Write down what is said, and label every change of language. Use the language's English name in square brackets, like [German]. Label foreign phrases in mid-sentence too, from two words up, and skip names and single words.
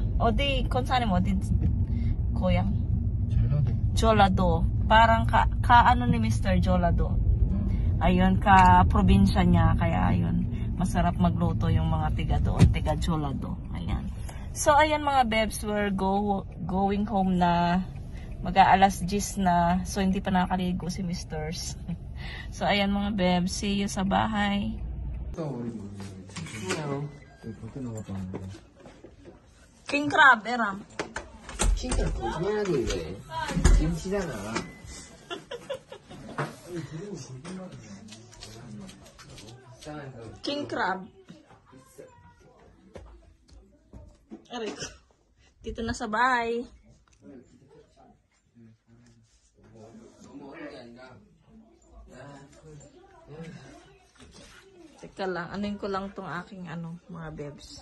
[Filipino] O di, kung saan mo, di, Koyang? Jolado. Parang ano ni Mr. Jolado. Ayun, ka-probinsya niya. Kaya ayun, masarap magluto yung mga tiga doon. Tiga Jolado. Ayan. So, ayan mga babes, [English] we're going home na. [Filipino] Mag-aalas 10 na. So, hindi pa nakakaligo si Misters. So, ayan mga babes. [English] See you [Filipino] sa bahay. [English] King crab, Eram. [Korean] 진짜 그만하게 왜? 김치잖아. [English] King crab. [Filipino] Aray ko. Dito na sa bahay. Teka lang, anuin ko lang tong aking mga bebs.